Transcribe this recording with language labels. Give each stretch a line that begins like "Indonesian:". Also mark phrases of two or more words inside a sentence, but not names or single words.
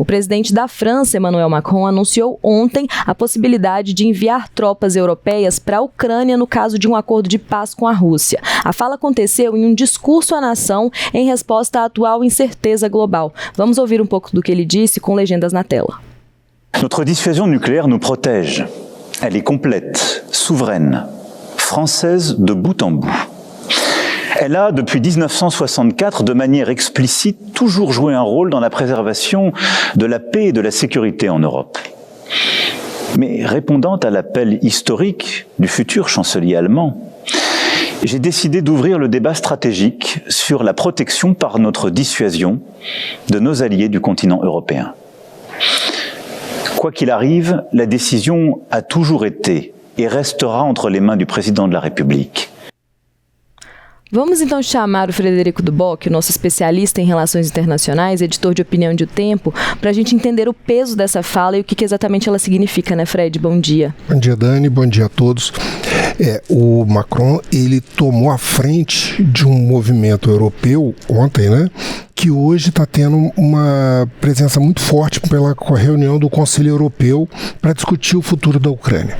Portuguese: presidente da França, Emmanuel Macron, anunciou ontem a possibilidade de enviar tropas europeias para a Ucrânia no caso de um acordo de paz com a Rússia. A fala aconteceu em um discurso à nação em resposta à atual incerteza global. Vamos ouvir um pouco do que ele disse com legendas na tela.
French: Notre dissuasion nucléaire nous protège. Elle est complète, souveraine, française de bout en bout. Elle a, depuis 1964, de manière explicite, toujours joué un rôle dans la préservation de la paix et de la sécurité en Europe. Mais répondant à l'appel historique du futur chancelier allemand, j'ai décidé d'ouvrir le débat stratégique sur la protection par notre dissuasion de nos alliés du continent européen. Quoi qu'il arrive, la décision a toujours été et restera entre les mains du président de la République.
Portuguese: Vamos então chamar o Frederico Duboc, nosso especialista em relações internacionais, editor de opinião de O Tempo, para a gente entender o peso dessa fala e o que exatamente ela significa, né, Fred? Bom dia. Bom dia, Dani. Bom dia a todos. O Macron, ele tomou a frente de um movimento europeu ontem, né, que hoje está tendo uma presença muito forte pela reunião do Conselho Europeu para discutir o futuro da Ucrânia.